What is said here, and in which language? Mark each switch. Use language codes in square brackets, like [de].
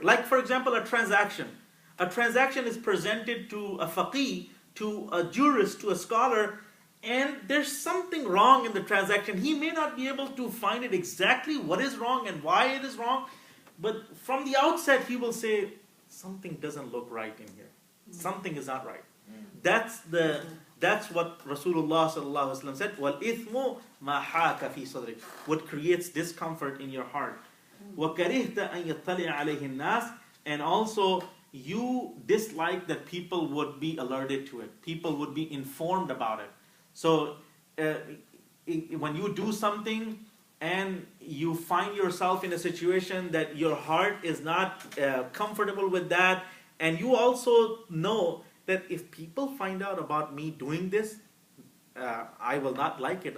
[en] Like, for example, a transaction. A transaction is presented to a faqih, to a jurist, to a scholar, and there's something wrong in the transaction. He may not be able to find it exactly what is wrong and why it is wrong, but from the outset he will say, something doesn't look right in here. Something is not right. That's what Rasulullah ﷺ said, [ar] وَالْإِثْمُ مَا حَاكَ فِي صَدْرِكَ. [en] What creates discomfort in your heart. [ar] وَكَرِهْتَ أَن يَطَّلِعَ عَلَيْهِ النَّاسِ. [en] And also, you dislike that people would be alerted to it. People would be informed about it. So, when you do something and you find yourself in a situation that your heart is not comfortable with that, and you also know that if people find out about me doing this, I will not like it.